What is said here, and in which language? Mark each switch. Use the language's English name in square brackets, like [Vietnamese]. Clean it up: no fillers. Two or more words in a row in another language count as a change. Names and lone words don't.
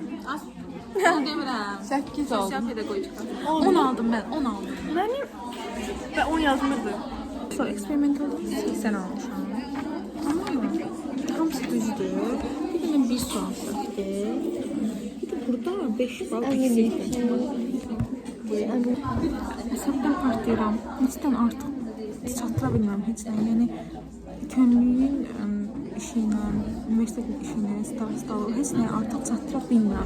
[Azerbaijani] Az. Onu demirəm. 8 aldım. Sosial pedagogika. 10 aldım ben, 10 aldım. [Turkish] Ben 10 yazmadım. [Azerbaijani] Sonra eksperimental 80 almışam. Tamam mı? Hamısı düzdür. Bir dənə bir sual səhvdir. Bir də burada 5 bal eksik. Hesabdan partlayıram. Heçdən artıq çatıra bilməm heçdən. Yəni könüllüyün işi ilə, universitetin işi ilə, stav, heç nəyə artıq çatıra bilmirəm.